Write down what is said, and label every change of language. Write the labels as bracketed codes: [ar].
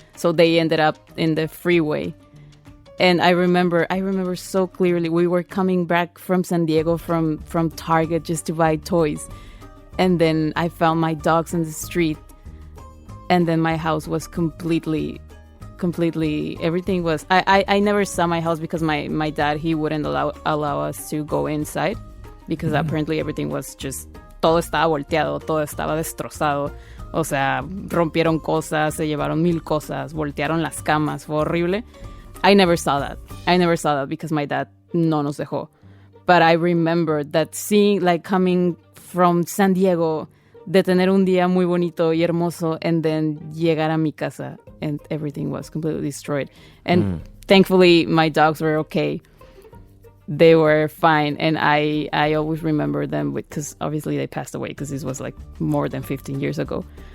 [en] So they ended up in the freeway. And I remember so clearly, we were coming back from San Diego from Target just to buy toys. And then I found my dogs in the street. And then my house was completely, everything was, I never saw my house because my dad, he wouldn't allow us to go inside because apparently everything was just [es] todo estaba volteado, todo estaba destrozado. O sea, rompieron cosas, se llevaron 1000 cosas, voltearon las camas, fue horrible. [en] I never saw that because my dad [es] no nos dejó. [en] But I remember that seeing, like, coming from San Diego, [es] de tener un día muy bonito y hermoso, [en] and then [es] llegar a mi casa [en] and everything was completely destroyed. And thankfully, my dogs were okay. They were fine, and I always remember them because obviously they passed away because this was like more than 15 years ago.